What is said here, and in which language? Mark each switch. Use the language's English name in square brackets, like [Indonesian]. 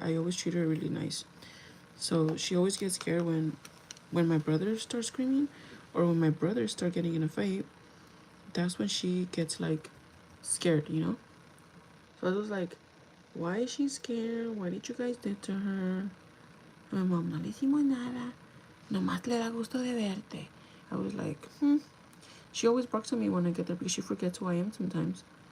[English] I always treat her really nice. So she always gets scared when my brother starts screaming or when my brothers start getting in a fight. That's when she gets, like, scared, you know? So I was like, why is she scared? What did you guys do to her? My mom, [Spanish] no le hicimos nada. Nomás le da gusto de verte. [English] I was like, She always barks at me when I get there because she forgets who I am sometimes.